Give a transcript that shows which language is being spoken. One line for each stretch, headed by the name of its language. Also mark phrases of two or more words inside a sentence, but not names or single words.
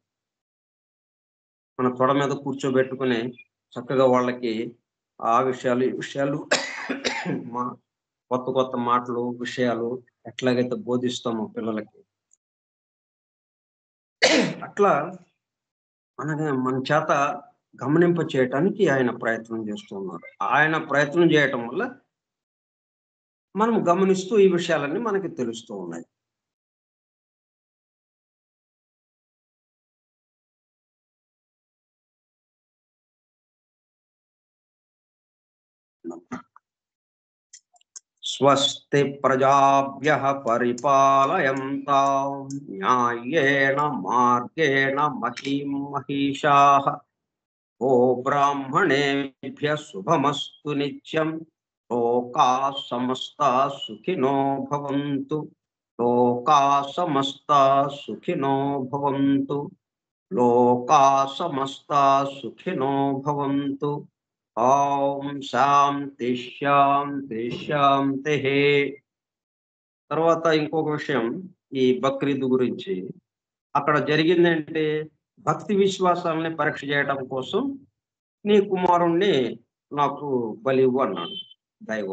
Telugu: మన తొడ మీద కూర్చోబెట్టుకుని చక్కగా వాళ్ళకి ఆ విషయాలు, ఈ విషయాలు కొత్త మాటలు, విషయాలు ఎట్లాగైతే బోధిస్తామో పిల్లలకి, అట్లా మన చేత గమనింప చేయటానికి ఆయన ప్రయత్నం చేస్తున్నారు. ఆయన ప్రయత్నం చేయటం వల్ల మనం గమనిస్తూ ఈ విషయాలన్నీ మనకి తెలుస్తూ ఉన్నాయి.
Sanskrit: స్వస్తి ప్రజాభ్యః పరిపాలయంతాం న్యాయేన మార్గేణ మహీం మహిషాః. ఓ బ్రాహ్మణేభ్యః శుభమస్తు నిత్యం. లోకాః సమస్తాః సుఖినో భవంతు. లోకాః సమస్తాః సుఖినో భవంతు. లోకాః సమస్తాః సుఖినో భవంతు. ఓం శాంతి శాంతి శాంతి.
Telugu: తర్వాత ఇంకొక విషయం ఈ బక్రీద్ గురించి. అక్కడ జరిగిందంటే భక్తి విశ్వాసాలని పరీక్ష చేయడం కోసం నీ కుమారుణ్ణి నాకు బలి ఇవ్వు అన్నాడు దైవం.